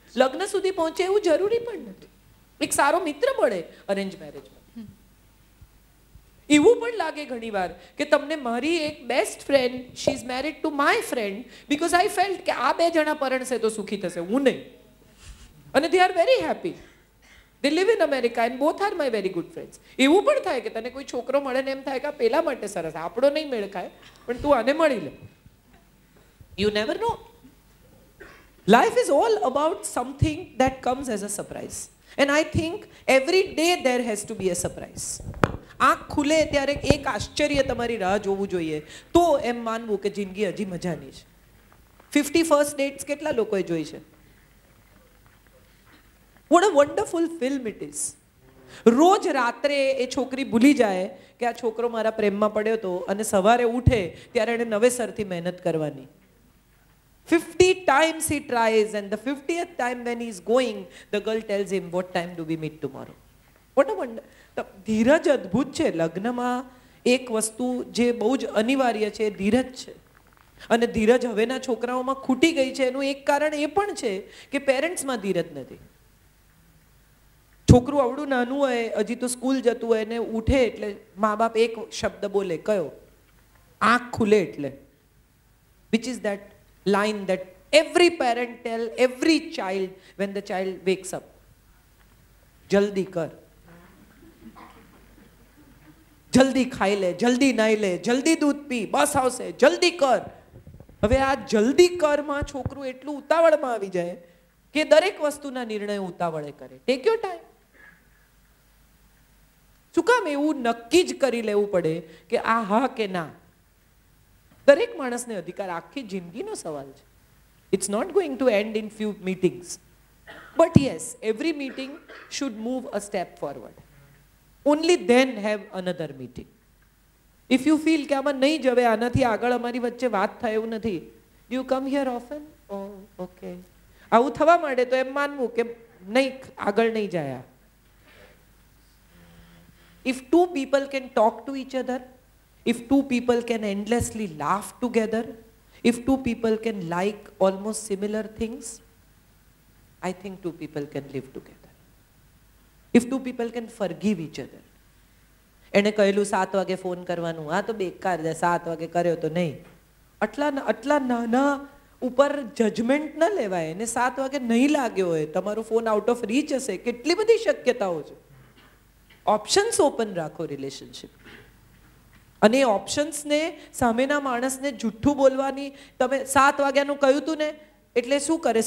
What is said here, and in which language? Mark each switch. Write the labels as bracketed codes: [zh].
[gu] લગ્ન સુધી પહોંચે એવું જરૂરી પણ નથી. એક સારો મિત્ર મળે અરેન્જ મેરેજમાં. એવું પણ લાગે ઘણીવાર કે તમને મારી એક best friend, [en] she is married to my friend because I felt [gu] કે આ 2 જણા પરણશે તો સુખી થશે, હું નહીં. [en] અને they are very happy. They live in America and both are my very good friends. [gu] એવું પણ થાય કે તને કોઈ છોકરો મળે ને એમ થાય કે આ પેલા માટે સરસ, આપણો નહીં મેળ ખાય પણ તું આને મળી લે. [en] You never know. Life is all about something that comes as a surprise. And I think every day there has to be a surprise. [gu] આંખ ખુલે ત્યારે એક આશ્ચર્ય તમારી રાહ જોવું જોઈએ, તો એમ માનવું કે જિંદગી હજી મજાની છે. 50 ફર્સ્ટ ડેટ્સ કેટલા લોકોએ જોઈ છે? [en] What a wonderful film it is. [gu] રોજ રાત્રે એ છોકરી ભૂલી જાય કે આ છોકરો મારા પ્રેમમાં પડ્યો હતો, અને સવારે ઉઠે ત્યારે એણે નવેસરથી મહેનત કરવાની. [en] 50 times he tries, and the 50th time when he is going, the girl tells him, what time do we meet tomorrow? What a wonder. [gu] ધીરજ અદ્ભુત છે. લગ્નમાં એક વસ્તુ જે બહુ જ અનિવાર્ય છે, ધીરજ છે. અને ધીરજ હવેના છોકરાઓમાં ખૂટી ગઈ છે. એનું એક કારણ એ પણ છે કે પેરેન્ટ્સમાં ધીરજ નથી. છોકરું આવડું નાનું હોય, હજી તો સ્કૂલ જતું હોય, ને ઉઠે એટલે મા બાપ એક શબ્દ બોલે, કયો? આંખ ખુલે એટલે. [en] Which is that line that every parent tell every child when the child wakes up. [gu] જલ્દી કર, જલ્દી ખાઈ લે, જલ્દી નાઈ લે, જલ્દી દૂધ પી, બસ આવશે, જલ્દી કર. હવે આ જલ્દી કરમાં છોકરું એટલું ઉતાવળમાં આવી જાય કે દરેક વસ્તુના નિર્ણય ઉતાવળે કરે. [en] Take your time. [gu] શું કામ એવું નક્કી જ કરી લેવું પડે કે આ હા કે ના? દરેક માણસને અધિકાર. આખી જિંદગીનો સવાલ છે. [en] It's not going to end in few meetings, but yes, every meeting should move a step forward. Only then have another meeting. If you feel [gu] કે આમાં નહીં જવે, આનાથી આગળ અમારી વચ્ચે વાત થાય એવું નથી, [en] You come here often? Oh okay. [gu] આવું થવા માંડે તો એમ માનવું કે નહીં, આગળ નહીં જાય. [en] If two people can talk to each other, if two people can endlessly laugh together, if two people can like almost similar things, I think two people can live together. If two people can forgive each other. [gu] એને કહેલું 7 વાગે phone કરવાનું, આ તો બેકાર છે, 7 વાગે કર્યો તો નહીં. આટલા નાના ઉપર જજમેન્ટ ન લેવાય. એને 7 વાગે નહીં લાગ્યો હોય, તમારો ફોન આઉટ ઓફ રીચ હશે, કેટલી બધી શક્યતાઓ છે. ઓપ્શન્સ ઓપન રાખો રિલેશનશિપ. અને એ ઓપ્શન્સને સામેના માણસને જુઠ્ઠું બોલવાની, તમે 7 વાગ્યાનું કહ્યું હતું ને એટલે શું કરે?